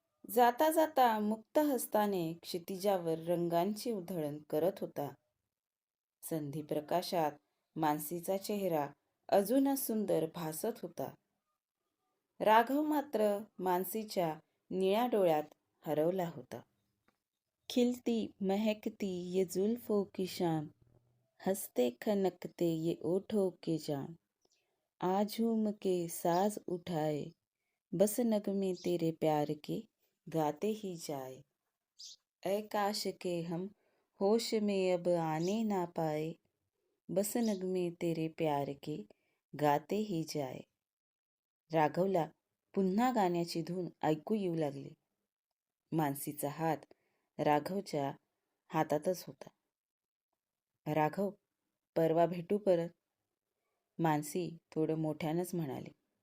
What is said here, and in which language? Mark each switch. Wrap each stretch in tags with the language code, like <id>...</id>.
<mr>जाता जाता मुक्त हस्ताने क्षितिजावर रंगांची उधळण करत होता. संधिप्रकाशात मानसीचा चेहरा अजूनच सुंदर भासत होता. राघव मात्र मानसीच्या निळ्या डोळ्यात हरवला होता.</mr> <hi>खिलती महकती ये जुल्फों की शान, हंसते खनकते ये ओठों के जान, आज झूम के साज उठाए, बस नगमे तेरे प्यार के गाते ही जाए, ऐ काश के हम होश में अब आने ना पाए, बस नगमे तेरे प्यार के गाते ही जाए.</hi> <mr>राघवला पुन्हा गाण्याची धून ऐकू येऊ लागली. मानसीचा हात राघवच्या हातातच होता. राघव, परवा भेटू परत, मानसी थोडं मोठ्यानंच म्हणाली.</mr>